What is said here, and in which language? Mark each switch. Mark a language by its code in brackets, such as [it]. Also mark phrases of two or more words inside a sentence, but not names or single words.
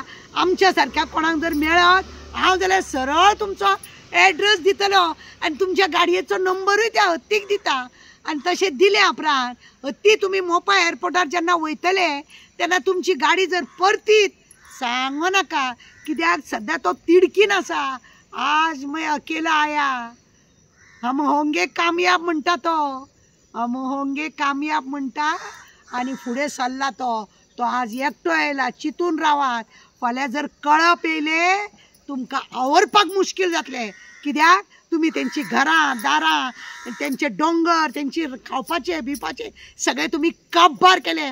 [kok] आमच्या सारक्या कोणाक जर मेळत हांव जाल्यार सरळ तुमचो एड्रेस दितलो आनी तुमच्या गाडयेचो नंबरूय त्या हत्तीक दिता. आनी तशें दिलें उपरांत हत्ती तुमी मोपा एअरपोर्टार जेन्ना वयतले तेन्ना तुमची गाडी जर परतीत सांगो नाका, कित्याक सद्या तो तिडकीन आसा. [hi] आज मैं अकेला आया, हम होंगे कामयाब [kok] म्हणटा तो, [hi] हम होंगे कामयाब [kok] म्हणटा आनी फुडें सरला तो. तो आज एकटो येयला, चिंतून रावात. फाल्यां जर कळप येयले तुमकां आवरपाक मुश्कील जातलें. कित्याक तुमी तेंची घरां दारां, तेंचे दोंगर, तेंची खावपाचे बिवपाचे सगळे तुमी काबार केले.